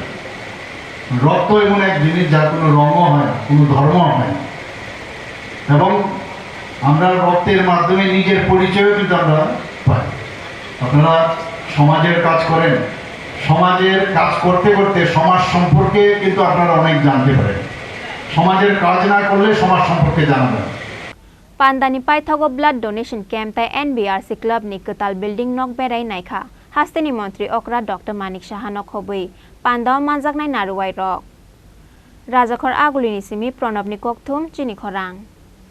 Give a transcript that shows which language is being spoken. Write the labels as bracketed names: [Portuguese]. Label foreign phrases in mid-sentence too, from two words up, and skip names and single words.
[Bangla] রক্ত এমন এক জিনিস যার কোনো রঙও হয় না, কোনো ধর্ম হয় না, এবং আমরা রক্তের মাধ্যমে নিজের পরিচয়ও কিন্তু আমরা পাই। আপনারা সমাজের কাজ করেন, সমাজের কাজ করতে করতে সমাজ সম্পর্কে কিন্তু আপনারা অনেক জানতে পারেন। সমাজের কাজ না করলে সমাজ সম্পর্কে জানা যায়। [Kok Borok] Pandani Paithago [English] blood donation camp [Kok Borok] tai NBRC Clubni Kwtal building nok berai naikha Hasteni Mantri Okra Dr.Manik Sahano khobui Pandao manjaknai naruwai rok Rwjakha agulini simi Pranabni kokthum Chini Khorang